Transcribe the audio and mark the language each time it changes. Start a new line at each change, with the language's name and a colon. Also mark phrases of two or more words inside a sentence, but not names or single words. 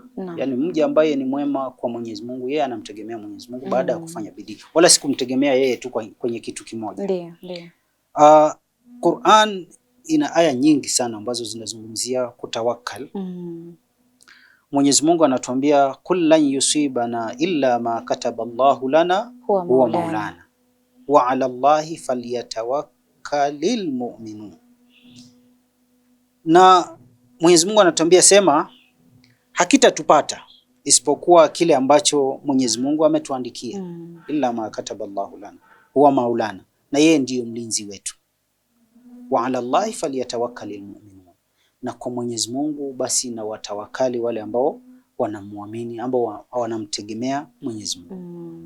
Swahili: Yani mja ambaye ni mwema kwa Mwenyezi Mungu, yeye anamtegemea Mwenyezi Mungu baada ya kufanya bidii, wala si kumtegemea yeye tu kwenye kitu kimoja. Ndio. Qur'an ina aya nyingi sana ambazo zinazungumzia kutawakkal. Mwenyezi Mungu anatuambia
Arabic: قل لن يصيبنا إلا ما كتب الله لنا هو مولانا وعلى الله فليتوكل المؤمنون.
Swahili: Na Mwenyezi Mungu anatuambia sema hakitatupata isipokuwa kile ambacho Mwenyezi Mungu ametuandikia.
Arabic: إلا ما كتب الله لنا هو مولانا,
Swahili: na yeye ndiyo mlinzi wetu.
Arabic: وعلى الله فليتوكل المؤمنون,
Swahili: na kwa Mwenyezi Mungu basi na watawakali wale ambao wanamwamini, ambao wanamtegemea Mwenyezi Mungu.